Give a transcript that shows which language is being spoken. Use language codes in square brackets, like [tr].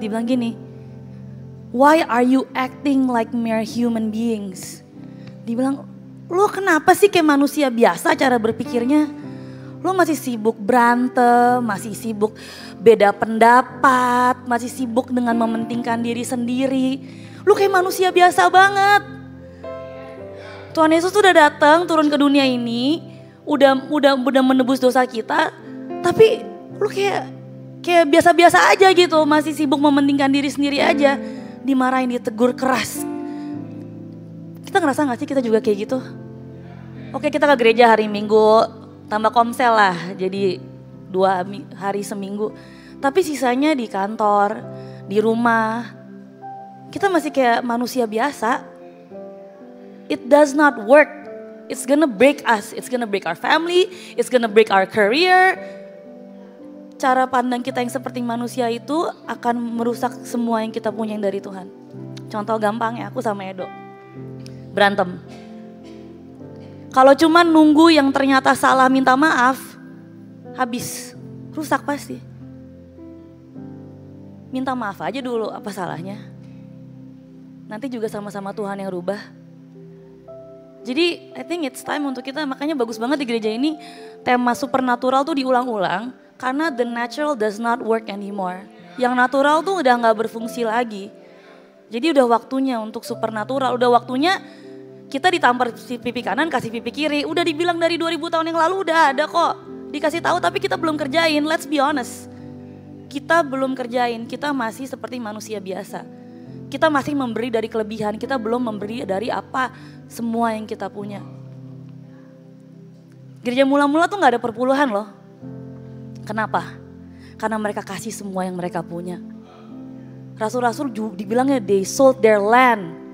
[id] Dia bilang gini, [en] why are you acting like mere human beings? [id] Dia bilang, lo kenapa sih kayak manusia biasa cara berpikirnya? Lo masih sibuk berantem, masih sibuk beda pendapat, masih sibuk dengan mementingkan diri sendiri. Lo kayak manusia biasa banget. Tuhan Yesus udah datang turun ke dunia ini, udah menebus dosa kita, tapi lu kayak biasa-biasa aja gitu, masih sibuk mementingkan diri sendiri aja, dimarahin, ditegur keras. Kita ngerasa gak sih kita juga kayak gitu? Oke, kita ke gereja hari Minggu, tambah komsel lah, jadi 2 hari seminggu. Tapi sisanya di kantor, di rumah, kita masih kayak manusia biasa. [en] It does not work. It's gonna break us. It's gonna break our family. It's gonna break our career. [id] cara pandang kita yang seperti manusia itu akan merusak semua yang kita punya yang dari Tuhan. Contoh gampang ya, aku sama Edo berantem. Kalau cuma nunggu yang ternyata salah minta maaf, habis, rusak pasti. Minta maaf aja dulu, apa salahnya? Nanti juga sama-sama Tuhan yang rubah. Jadi [en] I think it's time [id] untuk kita, makanya bagus banget di gereja ini tema supernatural tuh diulang-ulang. Karena [en] the natural does not work anymore. [id] Yang natural tuh udah gak berfungsi lagi. Jadi udah waktunya untuk supernatural, udah waktunya kita ditampar pipi kanan kasih pipi kiri. Udah dibilang dari 2000 tahun yang lalu udah ada kok. Dikasih tahu tapi kita belum kerjain, [en] let's be honest. [id] Kita belum kerjain, kita masih seperti manusia biasa. Kita masih memberi dari kelebihan, kita belum memberi dari apa semua yang kita punya. Gereja mula-mula tuh gak ada perpuluhan loh. Kenapa? Karena mereka kasih semua yang mereka punya. Rasul-rasul dibilangnya [en] they sold their land.